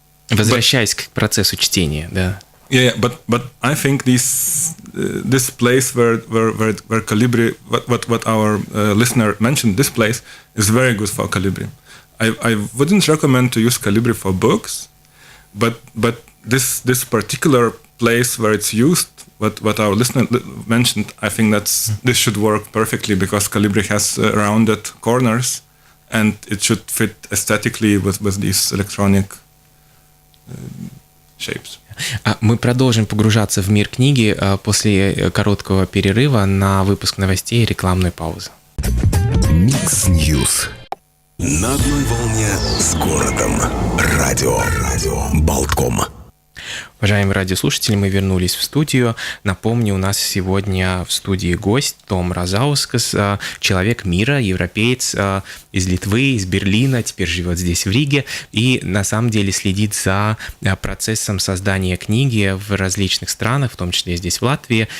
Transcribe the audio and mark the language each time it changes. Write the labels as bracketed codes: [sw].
[ru] Возвращаясь к процессу чтения, да. [en] But I think this place where Calibri, what our listener mentioned, this place is very good for Calibri. I wouldn't recommend to use Calibri for books, but this particular place where it's used, what our listener mentioned, I think this should work perfectly because Calibri has rounded corners, and it should fit aesthetically with these electronic shapes. [ru] Мы продолжим погружаться в мир книги после короткого перерыва на выпуск новостей и рекламной паузы. Mixnews. На одной волне с городом. Радио Болтком. Уважаемые радиослушатели, мы вернулись в студию. Напомню, у нас сегодня в студии гость Том Мразаускас, человек мира, европеец из Литвы, из Берлина, теперь живет здесь в Риге и на самом деле следит за процессом создания книги в различных странах, в том числе здесь в Латвии.